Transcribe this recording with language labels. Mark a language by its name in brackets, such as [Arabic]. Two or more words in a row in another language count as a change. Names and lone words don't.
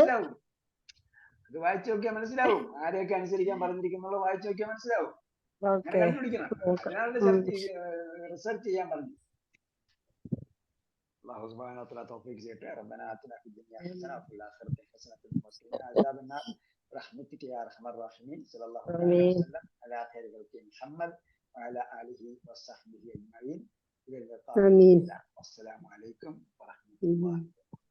[Malayalam] അത് വായിച്ചു നോക്കിയാൽ മനസ്സിലാവും. ആരെയൊക്കെ അനുസരിക്കാൻ പറഞ്ഞിരിക്കുന്നുള്ള വായിച്ചു നോക്കിയാൽ മനസ്സിലാവും. കണ്ടുപിടിക്കണം. റിസർച്ച് ചെയ്യാൻ പറഞ്ഞു. [Arabic] الله سبحانه وتعالى [Malayalam] തൗഫീഖ് ചെയ്യട്ടെ. [Arabic] ربنا آتنا في الدنيا حسنة وفي الآخرة حسنة وقنا عذاب النار برحمتك يا ارحم الراحمين صلى الله عليه وسلم على خير خلق محمد وعلى اله وصحبه اجمعين. الى اللقاء. والسلام عليكم ورحمه الله.